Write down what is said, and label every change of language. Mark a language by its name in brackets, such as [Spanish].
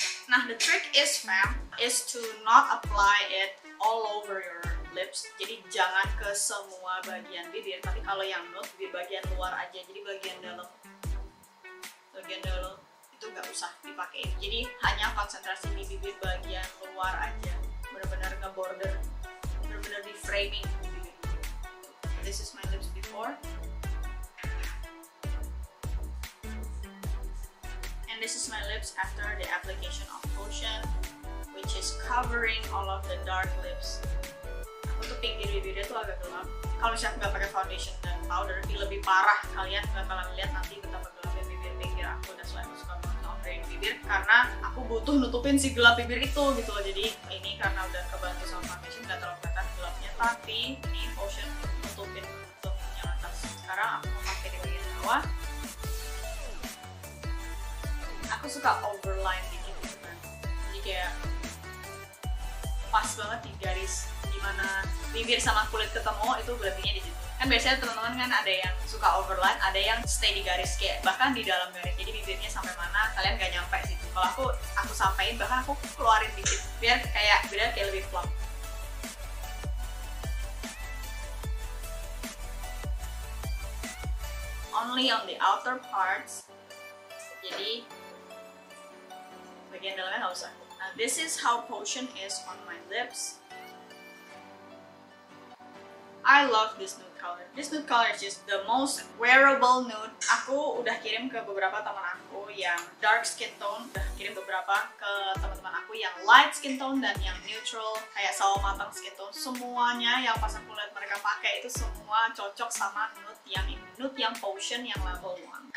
[English] Nah, the trick is, fam, is to not apply it all over your lips. [Indonesian] Jadi jangan ke semua bagian bibir, tapi kalau yang nude, bibir bagian luar aja. Jadi bagian dalam itu nggak usah dipakai. Jadi hanya konsentrasi di bibir bagian luar aja. Benar-benar nge-border, benar-benar di framing bibir. [English] This is my lips before. This is my lips after the application of Potion, which is covering all of the dark lips. [Indonesian] Aku tuh pinggir bibirnya tuh agak gelap. Kalau misalnya nggak pakai foundation dan powder, lebih parah. Kalian bakalan lihat nanti betapa gelapnya bibir pinggir aku. Dan selain aku suka banget ngomongin bibir karena aku butuh nutupin si gelap bibir itu gitu loh. Jadi ini karena udah kebantu sama foundation nggak terlalu kelihatan gelapnya, tapi ini Potion nutupin untuk yang atas. Sekarang aku mau pakai di bagian bawah. Aku suka overline dikit gitu kan, jadi kayak pas banget di garis dimana bibir sama kulit ketemu, itu berartinya di situ. Kan biasanya teman-teman kan ada yang suka overline, ada yang stay di garis kayak bahkan di dalam garis. Jadi bibirnya sampai mana kalian gak nyampe situ. Kalau aku sampein, bahkan aku keluarin dikit biar kayak lebih plump. [English] Only on the outer parts. [Indonesian] Jadi bagian dalamnya nggak usah. [English] Now this is how Potion is on my lips. I love this nude color. This nude color is just the most wearable nude. [Indonesian] Aku udah kirim ke beberapa teman aku yang dark skin tone, udah kirim beberapa ke teman-teman aku yang light skin tone dan yang neutral kayak sawo matang skin tone. Semuanya yang pas aku lihat mereka pakai itu semua cocok sama nude yang Potion yang level 1.